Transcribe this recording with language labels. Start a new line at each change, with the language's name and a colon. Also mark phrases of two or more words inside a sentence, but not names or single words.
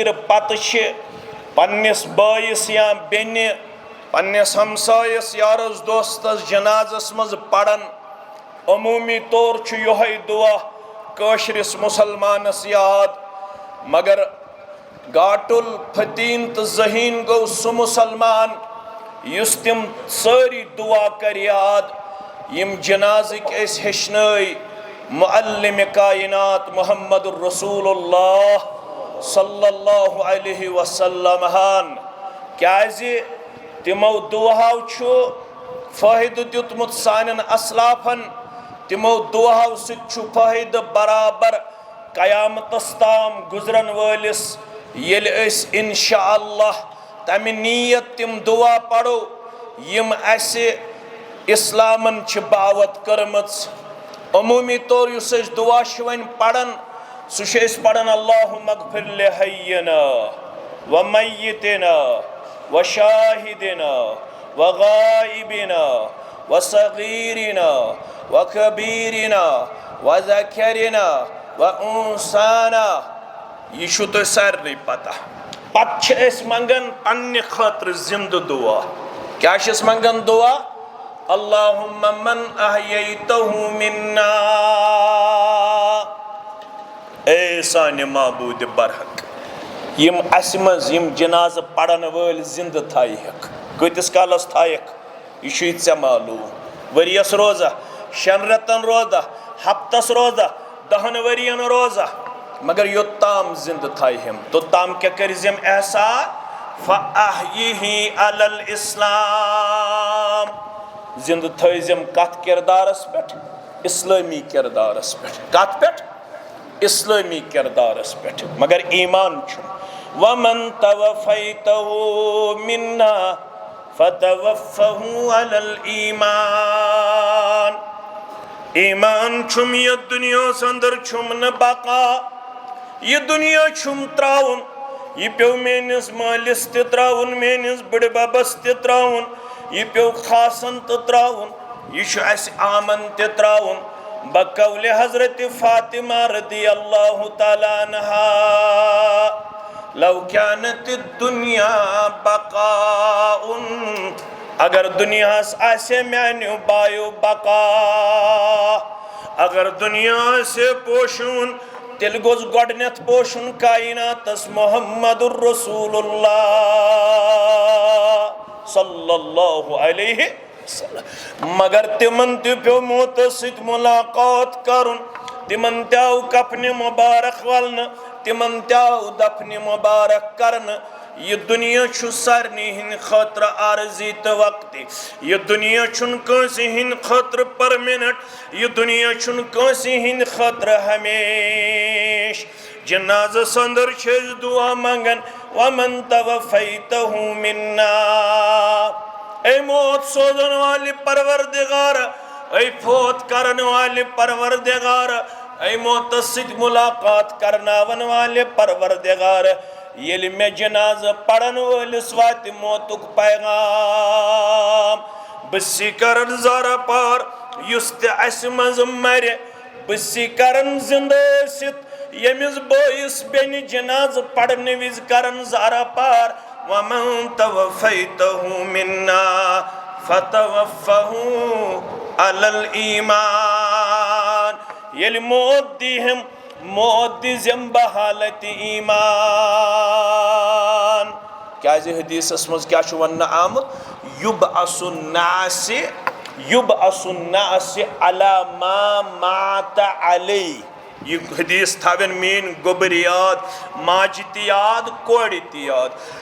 Kashmiri: पत पन्निस बायस या बेनि पन्निस हमसायस यारस दोस्तस जनाजस मज पड़न अमूमी तौर यह दुआ काशरिस मुसलमानस याद मगर गाटुल फतीन तो जहीन गो सु मुसलमान युस तिम सारी दुआ कर याद यम जनाजिक हेचनई मुअल्लिम कायनात
Arabic: محمد رسول الله صلى الله عليه وسلم
Kashmiri: हान क्याज़ि तिमो दुआओ फ़ायदु दितमुत सानन असलाफन तिमो दुआओ सु फ़ायद बराबर क़यामतस ताम गुजरन वालिस येल इंशाअल्लाह तमि नीयत तिम दुआ पढ़ो यम असे इस्लामन छ बावत करमच अमूमी तौर युस दुआ वन पढ़न सह पढ़न
Arabic: اللهم اغفر لحينا و ميتنا و شاهدنا و غائبنا و صغيرنا و كبيرنا وذكرنا و أنثانا.
Kashmiri: यह छु तो सारे पता। पत मंगन पन्ने खातिर जिंद दुआ। क्या मंगन दुआ?
Arabic: اللهم من أحييته منا.
Kashmiri: ए साने माबूद बरहक यम असमज यम जनाज पड़न वल जिंद थायक कतिस कालस थायक यह चे मालूम। वरियस रोजा, 6 रतन रोजा, हफ्तस रोजा, 10 वरियन रोजा, मगर योत्ताम जिंद थायम तो ताम क्या करिजम एहसान
Arabic: فأحيه على الإسلام.
Kashmiri: जिंद थयजम कत किरदारस पेट, इस्लामी किरदारस पेट। कत पेट? इस्लामी किरदारस पेट। मगर ईमान छु
Arabic: ومن توفيته منا فتوفه على الإيمان.
Kashmiri: ईमान छुम ये दुनिया अंदर छुम न बाका। ये दुनिया छुम त्राउन। यह पे मेनिस मालिस ते त्राउन, मेनिस बड़े बबस ते त्राउन, यह पे खासन ते त्राउन, यह आमन ते त्राउन। बकौले हजरत फातिमा
Arabic: رضي الله تعالى عنها, لو كانت الدنيا باقية.
Kashmiri: अगर दुनिया आसे म्यान्यो बायो बका, अगर दुनिया से पोशुन तेल गोज गोडनेथ पोशुन कायनातस
Arabic: محمد رسول الله صلى الله عليه وسلم.
Kashmiri: मगर तिमन ते पे मौत सत मुलाकात करुन, तिमन त्याव कफन मुबारक वलन, तिमन त्याव दफन मुबारक करन। यह दुनिया छु सारनी हिंद खतर आरजी तो वक्ति। यह दुनिया छुन कंसी हिंद खतर परमानेंट। यह दुनिया छुन कंसी हिंद खतर हमेश। जनाज अंदर छेज दुआ मंगन
Arabic: ومن توفيته منا.
Kashmiri: ऐ मौत सोजन वाले परवरदिगार, ऐ फौत करने वाले परवरदिगार, ऐ मौत सिद मुलाकात करनावन वाले परवरदिगार। येल में जनाज पड़न वलिस वात मौतुक पैगाम। बसी करन ज़रा पार युस ते अस मज मरे, बसी करन जिंदा सित यमिस बोइस बेन जनाज पड़ने विज करन ज़रा पार।
Arabic: ومن توفيته منا فتوفه على الإيمان.
Kashmiri: येल मौत दी हम मौत दिजम बहालत ईमान। क्या हदीस मज क्या वन आमुत
Arabic: يبعث الناس على ما مات عليه.
Kashmiri: यह हदीस थावन मीन गोबर याद, माज याद, कोड़ याद।